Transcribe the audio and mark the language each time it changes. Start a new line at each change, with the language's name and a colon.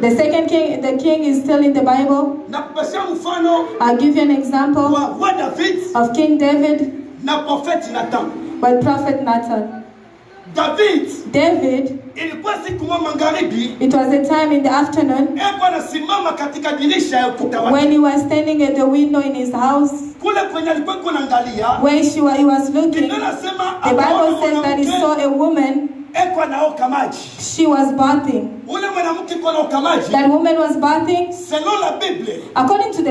English: The second king, the king is still in the Bible.
Swahili: Na kupatia mfano
English: I'll give you an example
Swahili: wa
French: roi
Swahili: David
English: of King David
Swahili: na
French: prophète
Swahili: Nathan.
English: by Prophet Nathan. David,
Swahili: ilikuwa siku moja magharibi,
English: it was a time in the afternoon
Swahili: eko anasimama katika dirisha ya ukuta wake.
English: when he was standing at the window in his house,
Swahili: Kule kwenye alikuwa kunaangalia,
English: where he was looking.
Swahili: Biblia inasema
English: The Bible
Swahili: akaona
English: says that he
Swahili: mwanamke
English: saw a woman,
Swahili: eko anaoka maji.
English: she was bathing.
Swahili: Ule mwanamke eko anaoka maji.
English: That woman was bathing.
French: Selon la Bible,
English: According to the